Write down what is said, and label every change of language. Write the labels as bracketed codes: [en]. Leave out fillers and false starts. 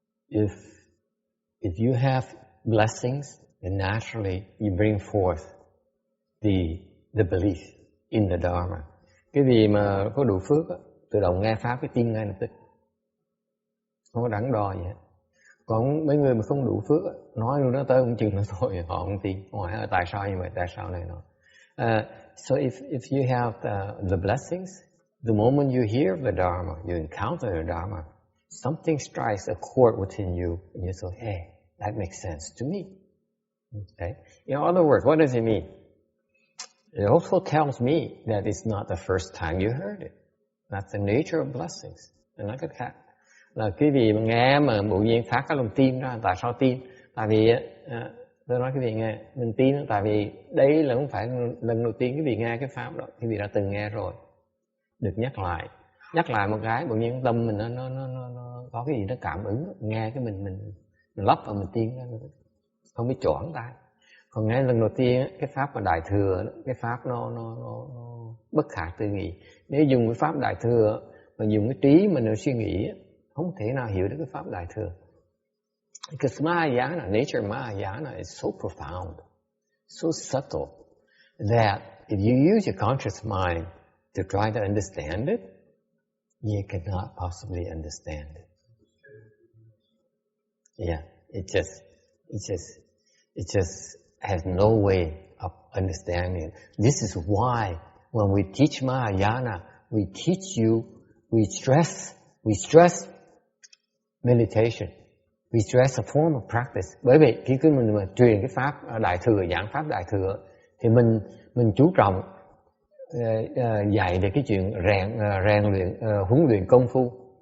[en] If you have blessings, then naturally you bring forth the belief in the Dharma. [vi] Cái gì mà có đủ phước á, tự động nghe pháp cái tin ngay lập tức, không có đắn đo gì hết. Còn mấy người mà không đủ phước á, nói luôn đó tới cũng chừng nó thôi, họ không tin. Hỏi là tại sao như vậy, tại sao này nọ. [en] So if you have the blessings, the moment you hear the Dharma, you encounter the Dharma, something strikes a chord within you, and you say, hey, that makes sense to me. Okay? In other words, what does it mean? It also tells me that it's not the first time you heard it. That's the nature of blessings. [vi] Nói cách khác là cái gì mà nghe mà tự nhiên phát cái lòng tin ra. Tại sao tin? Tại vì tôi nói cái gì nghe, mình tin tại vì đây là không phải lần đầu tiên cái gì nghe cái pháp đó, cái gì đã từng nghe rồi, được nhắc lại một cái, tự nhiên tâm mình nó có cái gì nó cảm ứng, nghe cái mình lắp vào mình tin ra, không biết choảng tai. Còn nghe lần đầu tiên cái pháp mà đại thừa, cái pháp nó bất khả tư nghị. Nếu dùng cái pháp đại thừa mà dùng cái trí mình để suy nghĩ, không thể nào hiểu được cái pháp đại thừa. [en] Because Mahayana, nature Mahayana is so profound, so subtle, that if you use your conscious mind to try to understand it, you cannot possibly understand it. Yeah, it just has no way of understanding it. This is why when we teach Mahayana, we stress meditation. We stress a form of practice. [vi] Bởi vì khi mình mà truyền cái pháp đại thừa, giảng pháp đại thừa, thì mình chú trọng dạy về cái chuyện rèn luyện, huấn luyện công phu.